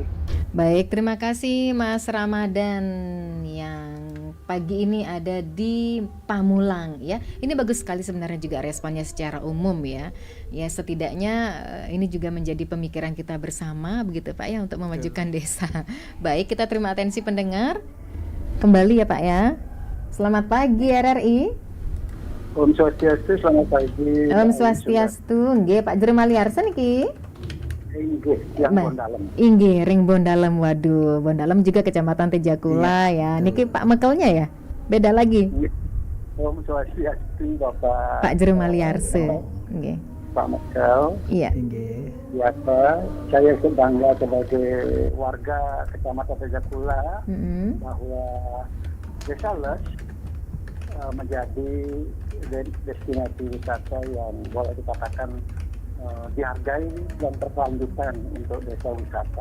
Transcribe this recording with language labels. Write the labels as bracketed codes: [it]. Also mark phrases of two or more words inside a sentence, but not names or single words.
[id] Baik, terima kasih Mas Ramadan yang pagi ini ada di Pamulang ya. Ini bagus sekali sebenarnya juga responnya secara umum ya. Ya setidaknya ini juga menjadi pemikiran kita bersama begitu Pak ya untuk memajukan desa. Baik, kita terima atensi pendengar. Kembali ya Pak ya. Selamat pagi RRI. [ban] Om Swastiastu, [id] selamat pagi. [ban] Om Swastiastu, nggih Pak Jero Maliarsa niki. [id] Inggih, yang Bondalem. [ban] Inggih, Ring Bondalem. [id] Waduh, Bondalem juga Kecamatan Tejakula ya. Niki Pak Mekelnya ya? Beda lagi. [ban] Om Swastiastu, Bapak. [id] Pak Jero Maliarsa. Nggih. Pak Mekel. Iya. Inggih. Biasa, saya bangga sebagai warga Kecamatan Tejakula bahwa Desa Les menjadi destinasi wisata yang boleh dikatakan dihargai dan berkelanjutan untuk desa wisata.